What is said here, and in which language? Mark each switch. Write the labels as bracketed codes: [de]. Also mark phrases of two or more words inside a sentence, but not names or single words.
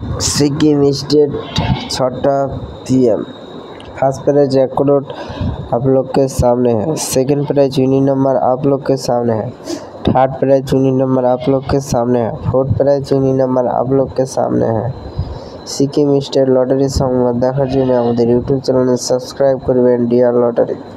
[bn] সিকিম স্টেট ৬টা PM। [en] first prize [hi] अखरोट आप लोग के सामने है। [en] second prize unique number [hi] आप लोग के सामने है। [en] third prize unique number [hi] आप लोग के सामने है। [en] fourth prize unique number [hi] आप लोग के सामने है। [bn] সিকিম স্টেট লটারি সংবাদ দেখার জন্য আমাদের ইউটিউব [en] channel subscribe [bn] করবেন ডিয়ার লটারি।